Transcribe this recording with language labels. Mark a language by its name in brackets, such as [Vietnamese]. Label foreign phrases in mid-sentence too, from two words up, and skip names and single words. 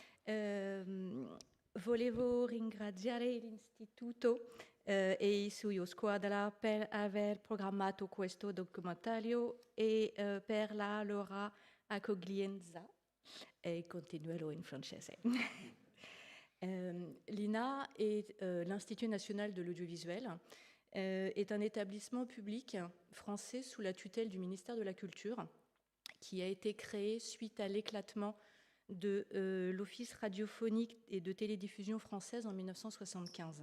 [Italian] Volevo ringraziare l'Istituto e i suoi squadra per aver programmato questo documentario e per la loro accoglienza. E continuerò in francese. [French] L'INA est l'Institut national de l'audiovisuel, est un établissement public français sous la tutelle du ministère de la Culture qui a été créé suite à l'éclatement de l'Office radiophonique et de télédiffusion française en 1975.